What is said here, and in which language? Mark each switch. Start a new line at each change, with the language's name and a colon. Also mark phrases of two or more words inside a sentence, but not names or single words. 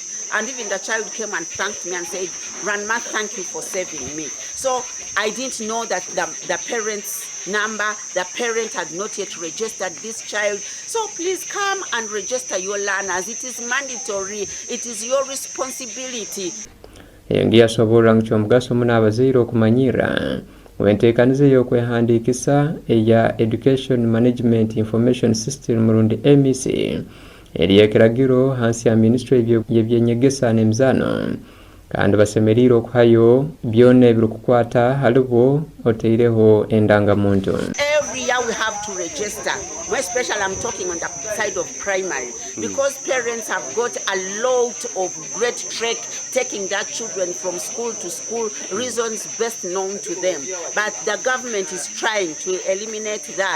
English: And even the child came and thanked me and said, Grandma, thank you for saving me. So I didn't know that the parent's number, the parent had not yet registered this child. So please come and register your learners. It is mandatory. It is your responsibility.
Nyoro: Yengia sobola nky'omugaso muna abazaire okumanyira wenteekanize y'okwehandiikisa eya
English: Education Management Information System
Nyoro: murundi MEC eri ekiragiro hansi ya Ministry y'ebyenyegesa n'emizano kandi basemerire okuhayo byonna ebirikukwata halibo oteireho endangamuntu.
English: Every year we have to register. More especially I'm talking on the side of primary because parents have got a lot of great trek taking their children from school to school, reasons best known to them. But the government is trying to eliminate that.